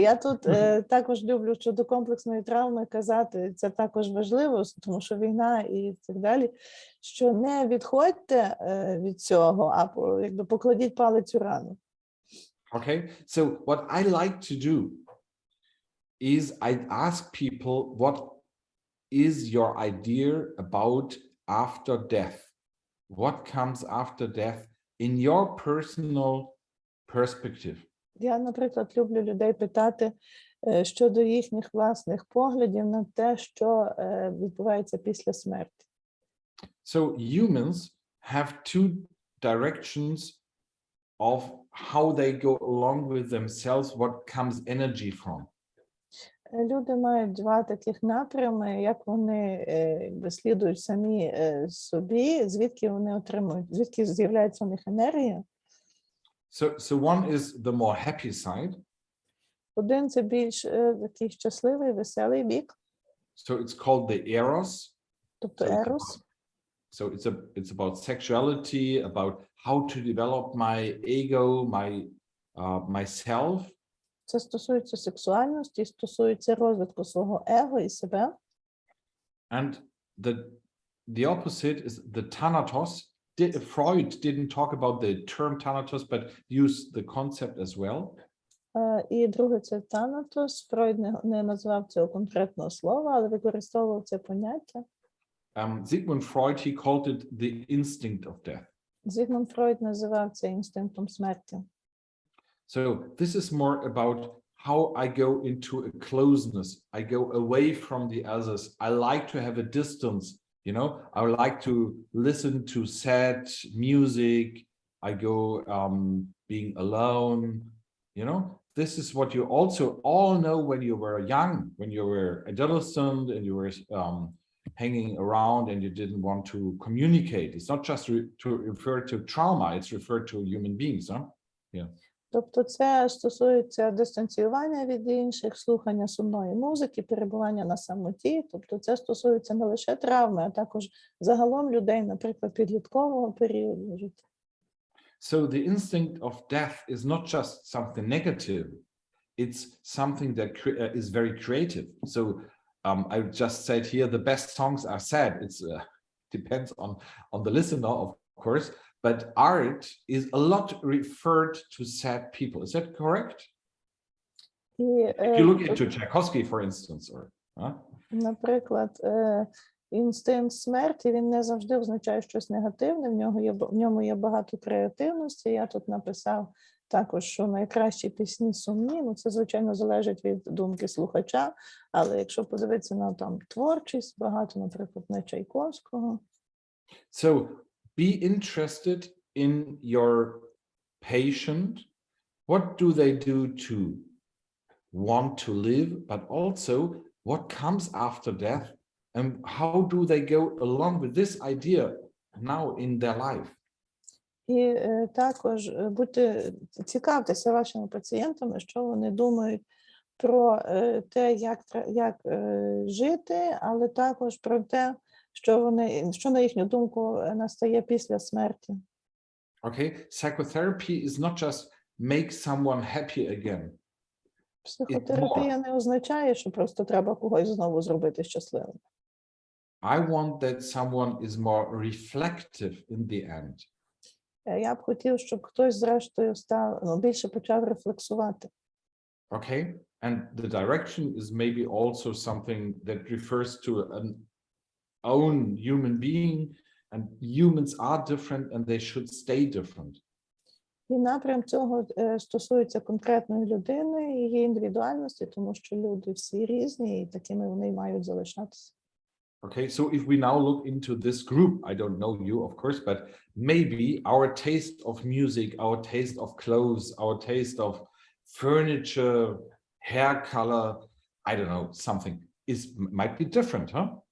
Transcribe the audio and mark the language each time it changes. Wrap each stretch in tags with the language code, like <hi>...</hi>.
<uk>Я тут також люблю щодо комплексної травми казати, це також важливо, тому що війна і так далі, що не відходьте від цього, а якби покладіть палець у рану.</uk> <en>Okay, so what I like to do is I ask people, what is your idea about after death? What comes after death in your personal perspective?</en> <uk>Я, наприклад, люблю людей питати щодо їхніх власних поглядів на те, що відбувається після смерті.</uk> <en>So humans have two directions of how they go along with themselves, what comes energy from.</en> <uk>Люди мають два таких напрями, як вони слідують самі собі, звідки вони отримують, звідки з'являється у них енергія.</uk> <en>So one is the more happy side.</en> <uk>Один – це більш такий щасливий, веселий бік.</uk> <en>So it's called the eros.</en> <uk>Тобто ерос.</uk> <en>So it's about sexuality, about how to develop my ego, myself.</en> <uk>Це стосується сексуальності, стосується розвитку свого его і себе.</uk> <en>And the opposite is the thanatos. Freud didn't talk about the term thanatos, but used the concept as well.</en> <uk>І друге – це thanatos. Фройд не назвав цього конкретного слова, але використовував це поняття.</uk> <en>Sigmund Freud, he called it the instinct of death.</en> <uk>Зігмунд Фройд називав це інстинктом смерті.</uk> <en>So this is more about how I go into a closeness. I go away from the others. I like to have a distance, you know. I would like to listen to sad music. I go being alone, you know. This is what you also all know when you were young, when you were adolescent and you were hanging around and you didn't want to communicate. It's not just to refer to trauma, it's referred to human beings, huh? Yeah.</en> <uk>Тобто це стосується дистанціювання від інших, слухання сумної музики, перебування на самоті. Тобто це стосується не лише травми, а також загалом людей, наприклад, підліткового періоду життя.</uk> <en>So the instinct of death is not just something negative, it's something that is very creative. So I just said here, the best songs are sad. It's depends on the listener, of course, but art is a lot referred to sad people. Is that correct? If you look into Tchaikovsky, for instance, or</en> <uk>наприклад, інстинкт смерті, він не завжди означає щось негативне, в ньому є багато креативності. Я тут написав також, що найкращі пісні сумні, ну це, звичайно, залежить від думки слухача, але якщо подивитися на там творчість, багато, наприклад, на Чайковського.</uk> <en>So be interested in your patient. What do they do to want to live, but also what comes after death, and how do they go along with this idea now in their life?</en> <uk>І також цікавтеся вашими пацієнтами, що вони думають про те, як жити, але також про те, що на їхню думку настає після смерті.</uk> <en>Okay, psychotherapy is not just make someone happy again.</en> <uk>Психотерапія не означає, що просто треба когось знову зробити щасливим.</uk> <en>I want that someone is more reflective in the end.</en> <uk>Я б хотів, щоб хтось зрештою більше почав рефлексувати.</uk> <en>Okay, and the direction is maybe also something that refers to an own human being, and humans are different and they should stay different.</en> <uk>І напрям цього стосується конкретної людини, її індивідуальності, тому що люди всі різні, і такими вони мають залишатися.</uk> <en>Okay, so if we now look into this group, I don't know you, of course, but maybe our taste of music, our taste of clothes, our taste of furniture, hair color, I don't know, something might be different, huh?</en>